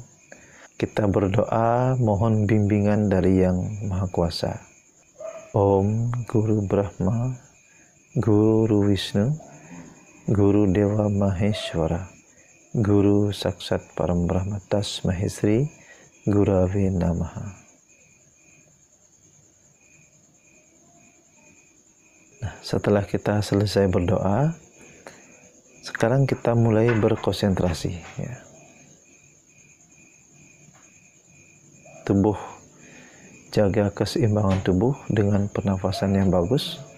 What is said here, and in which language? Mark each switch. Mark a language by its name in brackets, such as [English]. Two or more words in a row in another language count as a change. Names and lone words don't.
[Indonesian] Kita berdoa mohon bimbingan dari Yang Maha Kuasa. [Sanskrit] Om Guru Brahma, Guru Wisnu, Guru Dewa Maheshwara, Guru Saksat Param Brahma Tasmahi Sri Gurave Namaha. [Indonesian] Nah, setelah kita selesai berdoa, sekarang kita mulai berkonsentrasi. Ya. Tubuh, jaga keseimbangan tubuh dengan pernafasan yang bagus.